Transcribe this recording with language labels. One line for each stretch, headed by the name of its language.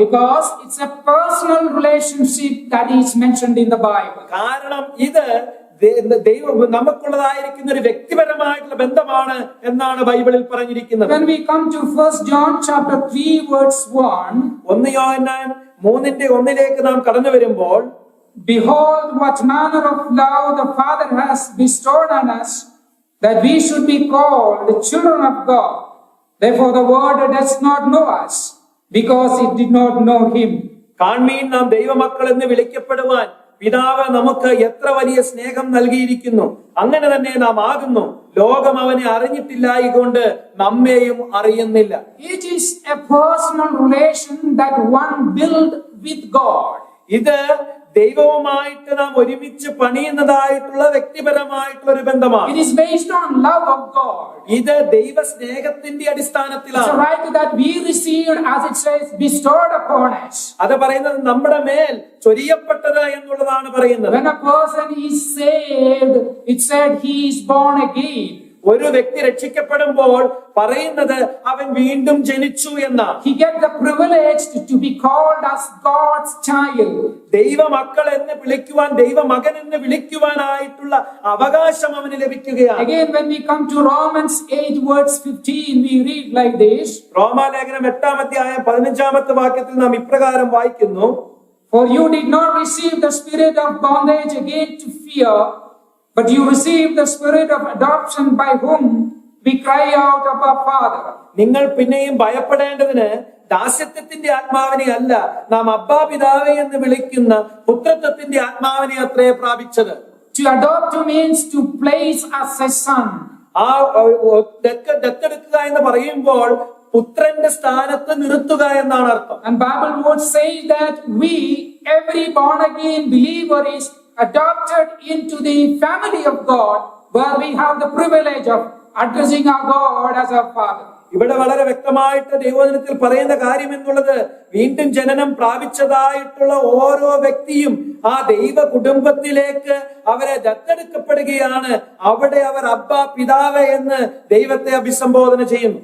English: Because it's a personal relationship that is mentioned in the Bible.
Malayalam: കാരണം ഇത് ദൈവം നമുക്കുള്ളതായിരിക്കുന്ന ഒരു വ്യക്തിപരമായിട്ടുള്ള ബന്ധമാണ് എന്നാണ് ബൈബിളിൽ പറഞ്ഞിരിക്കുന്നത്.
English: When we come to 1 John chapter 3 verse 1,
Malayalam: 1 യോഹന്നാൻ 3:1 നാം കടന്നു വരുമ്പോൾ,
English: behold what manner of love the Father has bestowed on us, that we should be called the children of God. Therefore the world does not know us, because it did not know him.
Malayalam: കാൺമീൻ നാം ദൈവമക്കൾ എന്ന് വിളിക്കപ്പെടുവാൻ പിതാവ് നമുക്ക് എത്ര വലിയ സ്നേഹം നൽകിയിരിക്കുന്നു, അങ്ങനെ തന്നെ നാം ആകുന്നു. ലോകം അവനെ അറിഞ്ഞിട്ടില്ലായികൊണ്ട് നമ്മെയും അറിയുന്നില്ല.
English: It is a personal relation that one build with God.
Malayalam: ഇത് ദൈവവുമായിട്ട് നാം ഒരുമിച്ച് പണിയുന്നതായിട്ടുള്ള വ്യക്തിപരമായിട്ടുള്ള ഒരു ബന്ധമാണ്.
English: It is based on love of God.
Malayalam: ഇത് ദൈവ സ്നേഹത്തിന്റെ
English: It's a
Malayalam: അടിസ്ഥാനത്തിലാണ്.
English: right that we received, as it says, bestowed upon us.
Malayalam: അത് പറയുന്നത് നമ്മുടെ മേൽ ചൊരിയപ്പെട്ടത് എന്നുള്ളതാണ് പറയുന്നത്.
English: When a person is saved, it said he is born again.
Malayalam: ഒരു വ്യക്തി രക്ഷിക്കപ്പെടുമ്പോൾ പറയുന്നത് അവൻ വീണ്ടും ജനിച്ചു എന്നാണ്.
English: He get the privilege to be called as God's child.
Malayalam: ദൈവമക്കൾ എന്ന് വിളിക്കുവാൻ, ദൈവമകൻ എന്ന് വിളിക്കുവാനായിട്ടുള്ള അവകാശം അവന് ലഭിക്കുകയാണ്.
English: Again, when we come to Romans 8 verse 15, we read like this.
Malayalam: റോമാലേഖനം 8:15 നാം ഇപ്രകാരം വായിക്കുന്നു:
English: For you did not receive the spirit of bondage again to fear, but you received the spirit of adoption, by whom we cry out, Abba, Father.
Malayalam: നിങ്ങൾ പിന്നെയും ഭയപ്പെടേണ്ടതിന് ദാസ്യത്വത്തിന്റെ ആത്മാവിനെ അല്ല, നാം അബ്ബാ പിതാവേ എന്ന് വിളിക്കുന്ന പുത്രത്വത്തിന്റെ ആത്മാവിനെ അത്രേ പ്രാപിച്ചത്.
English: To adopt means to place as a son.
Malayalam: ആ ദത്തെടുക്കുക എന്ന് പറയുമ്പോൾ പുത്രന്റെ സ്ഥാനത്ത് നിർത്തുക എന്നാണ് അർത്ഥം.
English: And Bible would say that we, every born again believer, is adopted into the family of God, where we have the privilege of addressing our God as our Father.
Malayalam: ഇവിടെ വളരെ വ്യക്തമായിട്ട് ദൈവവചനത്തിൽ പറയുന്ന കാര്യം എന്നുള്ളത്, വീണ്ടും ജനനം പ്രാപിച്ചതായിട്ടുള്ള ഓരോ വ്യക്തിയും ആ ദൈവ കുടുംബത്തിലേക്ക് അവരെ ദത്തെടുക്കപ്പെടുകയാണ്. അവിടെ അവർ അബ്ബ, പിതാവ് എന്ന് ദൈവത്തെ അഭിസംബോധന ചെയ്യുന്നു.